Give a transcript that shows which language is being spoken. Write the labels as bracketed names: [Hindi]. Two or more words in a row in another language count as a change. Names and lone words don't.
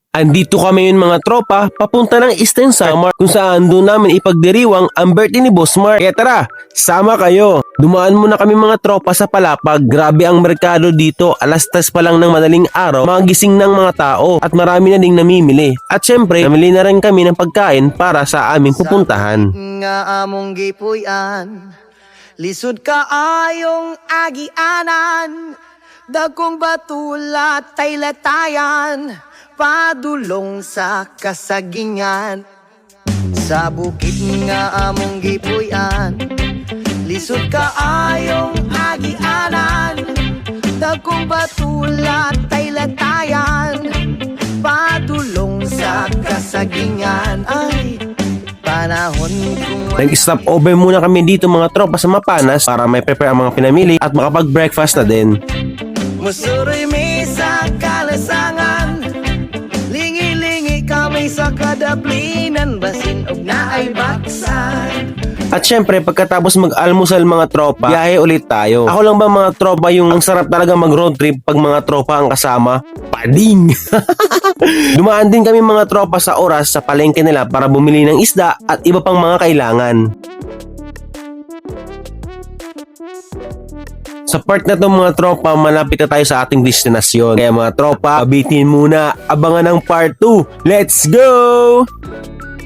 [Filipino] Andito kami yun mga tropa, papunta ng Eastern Samar kung saan doon namin ipagdiriwang ang birthday ni Boss Mark. Kaya tara, sama kayo. Dumaan muna kami mga tropa sa Palapag. Grabe ang merkado dito, alas 3 pa lang ng madaling araw, magising ng mga tao at marami na ding namimili. At syempre, namili na rin kami ng pagkain para sa aming pupuntahan. [Cebuano] Nga among gipuyan, lisod ka ayong agianan, dagkong batulat tay latayan, padulong sa kasagingan. Sa bukit nga among gipuyan, lisod ka ayong agianan, dagkong batulat tay latayan, padulong sa kasagingan. Ay, panahon kung [Filipino] Nag- [English] stop over [Filipino] muna kami dito mga tropa sa Mapanas para may prepare ang mga pinamili at makapag-breakfast na din. [Cebuano] musuroy mi sa kalasangan, lingi-lingi kami sa kadaplinan, basin og naay baksan. [Filipino] At syempre pagkatapos mag-almusal mga tropa, biyahe ulit tayo. Ako lang ba mga tropa yung ang sarap talaga mag-road trip pag mga tropa ang kasama? Pading! Dumaan din kami mga tropa sa oras sa palengke nila para bumili ng isda at iba pang mga kailangan. Sa part na to mga tropa, malapit na tayo sa ating destinasyon. Kaya mga tropa, abitin muna, abangan ang part 2. [English] Let's go!